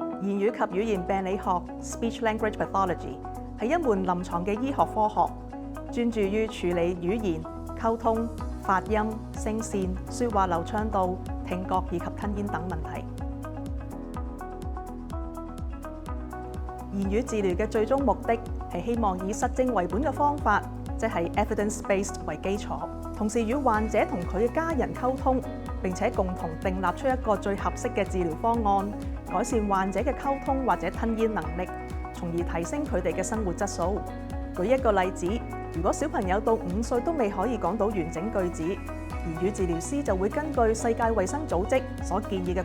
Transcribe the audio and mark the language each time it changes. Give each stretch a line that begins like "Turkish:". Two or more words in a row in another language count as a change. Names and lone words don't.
Cantonese: 言語及語言病理學
English: （Speech-Language Pathology）
Cantonese: 係一門臨床嘅醫學科學，專注於處理語言、溝通、發音、聲線、說話流暢度、聽覺以及吞咽等問題。言語治療嘅最終目的係希望以實證為本嘅方法，即係 evidence-based 為基礎，同時與患者同佢嘅家人溝通，並且共同訂立出一個最合適嘅治療方案，改善患者嘅溝通或者吞咽能力，從而提升佢哋嘅生活質素。舉一個例子，如果小朋友到5歲都未可以講到完整句子，言語治療師就會根據世界衛生組織所建議嘅